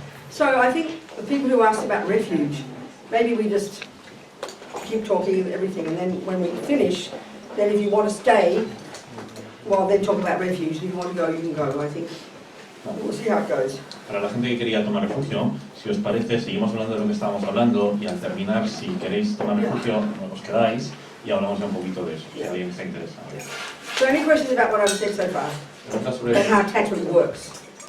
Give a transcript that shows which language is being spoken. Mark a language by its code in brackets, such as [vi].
[en] So I think the people who asked about refuge, maybe we just keep talking everything, and then when we finish, then if you want to stay, well, then talk about refuge. If you want to go, you can go. I think we'll see how it goes. [es] Para la gente que quería tomar refugio, si os parece, seguimos hablando de lo que estábamos hablando y al terminar, si queréis tomar refugio, os quedáis y hablamos ya un poquito de eso, si alguien está interesado. [en] So any questions about what I've said so far? And how attachment works?